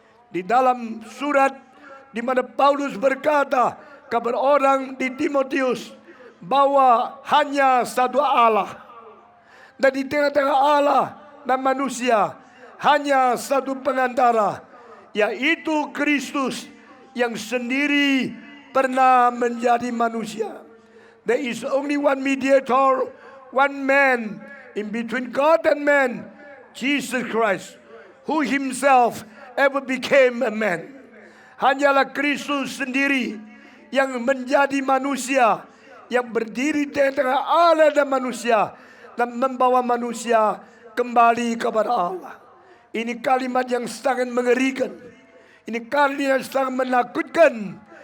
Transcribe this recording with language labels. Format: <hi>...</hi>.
<id>Di dalam surat di mana Paulus berkata kepada orang di Timotius bahwa hanya satu Allah, dan di tengah-tengah Allah dan manusia hanya satu pengantara, yaitu Kristus yang sendiri pernah menjadi manusia.</id> <en>There is only one mediator, one man in between God and man, Jesus Christ, who himself ever became a man.</en> <id>Hanyalah Kristus sendiri yang menjadi manusia, yang berdiri di tengah Allah dan manusia, dan membawa manusia kembali kepada Allah. Ini kalimat yang sangat mengerikan. Ini kalimat yang sangat menakutkan.</id>